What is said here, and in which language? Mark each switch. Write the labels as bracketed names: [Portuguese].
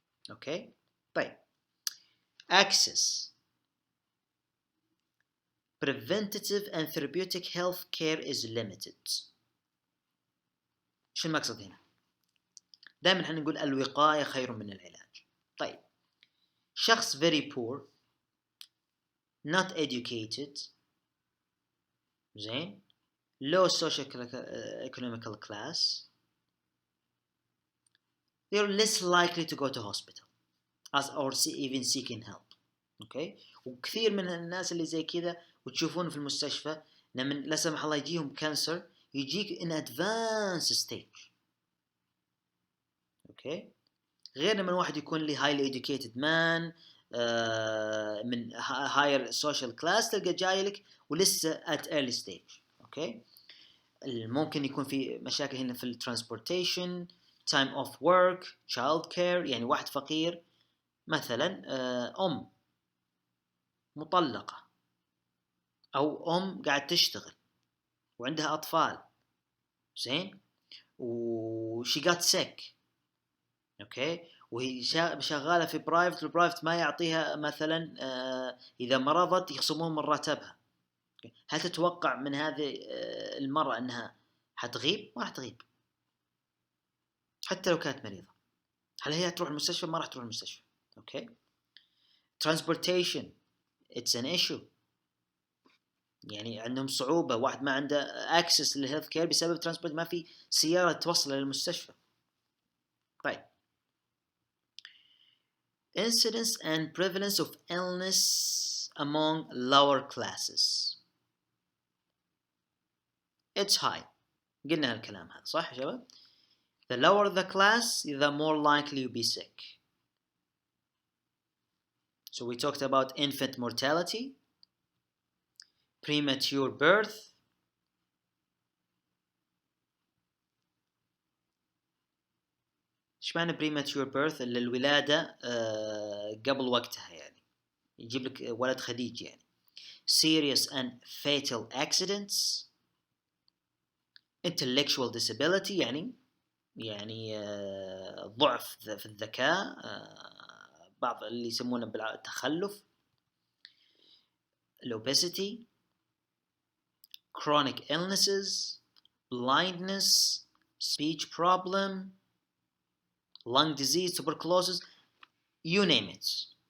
[Arabic] اوكي طيب [English] access preventative and therapeutic health care is limited. [Arabic] شو المقصد هنا؟ دائما احنا نقول الوقاية خير من العلاج. [English] طيب شخص very poor not educated زين low socio-economical class they're less likely to go to hospital or even seeking help. okay [Arabic] وكثير من الناس اللي زي كذا وتشوفون في المستشفى لما لا سمح الله يجيهم كانسر يجيك [English] in advanced stage. [Arabic] اوكي غير لما واحد يكون لي [English] highly educated man [Arabic] من [English] higher social class [Arabic] تلقى جاي لك ولسه [English] at early stage. [Arabic] اوكي ممكن يكون في مشاكل هنا في الترانسبورتيشن، [English] time off work، child care. [Arabic] يعني واحد فقير مثلا أم مطلقة أو أم قاعد تشتغل وعندها أطفال زين [English] she got sick. [Arabic] أوكي وهي شغالة في برايفت، البرايفت ما يعطيها مثلا إذا مرضت يخصمون من راتبها. هل تتوقع من هذه المرأة أنها حتغيب؟ ما راح تغيب حتى لو كانت مريضة. هل هي تروح المستشفى؟ ما راح تروح المستشفى. [English] Okay transportation it's an issue. [Arabic] يعني عندهم صعوبة، واحد ما عنده access للهيلث كير بسبب transport، ما في سيارة توصل للمستشفى. [English] طيب incidence and prevalence of illness among lower classes it's high. [Arabic] قلنا هالكلام هذا صح يا شباب؟ [English] the lower the class the more likely you be sick. So we talked about infant mortality, premature birth, [Arabic] ايش معنى premature birth؟ اللي الولادة قبل وقتها، يعني يجيب لك ولد خديج. [English] يعني serious and fatal accidents, intellectual disability [Arabic] يعني ضعف في الذكاء، بعض اللي يسمونه بالتخلف، [English] obesity, chronic illnesses, blindness, speech problem, lung disease, tuberculosis, you name it.